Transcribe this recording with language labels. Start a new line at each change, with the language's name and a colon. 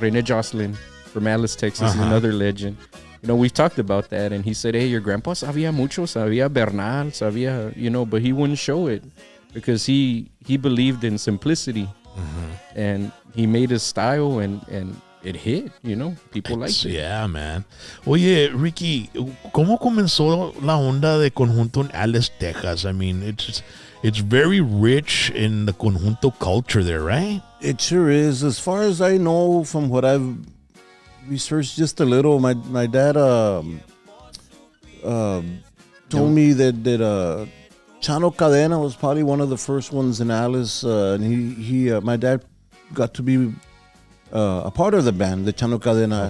English: Rene Jocelyn from Alice, Texas, is another legend. We've talked about that, and he said, hey, your grandpa
Spanish: sabía mucho, sabía Bernal, sabía,
English: but he wouldn't show it because he believed in simplicity, and he made his style, and it hit, people liked it. Yeah, man.
Spanish: Oye, Ricky, ¿cómo comenzó la onda de conjunto en Alice, Texas?
English: I mean, it's very rich in the conjunto culture there, right? It sure is. As far as I know, from what I've researched just a little, my dad told me that Chano Cadena was probably one of the first ones in Alice, and my dad got to be a part of the band, the Chano Cadena.